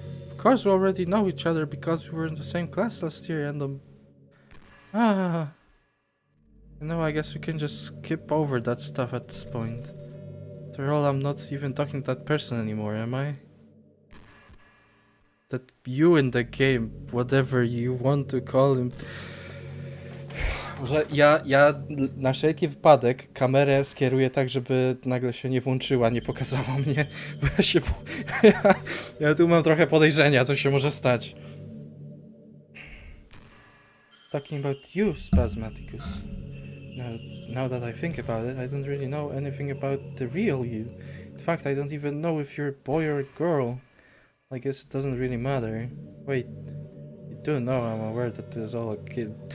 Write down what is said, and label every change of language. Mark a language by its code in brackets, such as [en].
[en] Of course, we already know each other because we were in the same class last year and you know, I guess we can just skip over that stuff at this point. After all, I'm not even talking to that person anymore, am I? That you in the game, whatever you want to call him. [pl] Może ja na wszelki wypadek kamerę skieruję tak, żeby nagle się nie włączyła, nie pokazała mnie, bo ja tu mam trochę podejrzenia, co się może stać. [en] Talking about you, Spasmaticus. Now that I think about it, I don't really know anything about the real you. In fact, I don't even know if you're a boy or a girl. I guess it doesn't really matter. Wait, you do know I'm aware that this is all a kid.